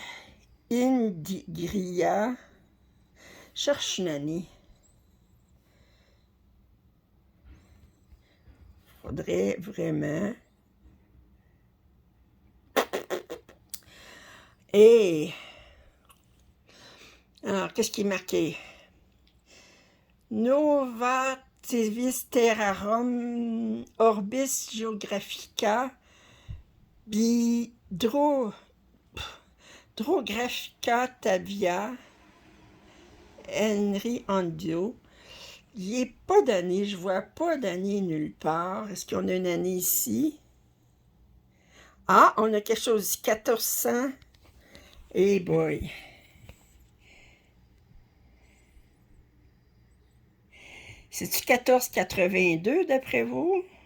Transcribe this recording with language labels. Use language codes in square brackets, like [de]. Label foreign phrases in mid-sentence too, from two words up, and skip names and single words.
[fr] Indigria, cherche une année. Faudrait vraiment. Et alors, qu'est-ce qui est marqué? Nova Tivis Terrarum Orbis Geographica Drographica Tavia Henry Andio. Il n'est pas d'année, je vois pas d'année nulle part. Est-ce qu'on a une année ici? Ah, on a quelque chose ici, 1400. [en] Hey boy! [fr] C'est-tu 1482 d'après vous?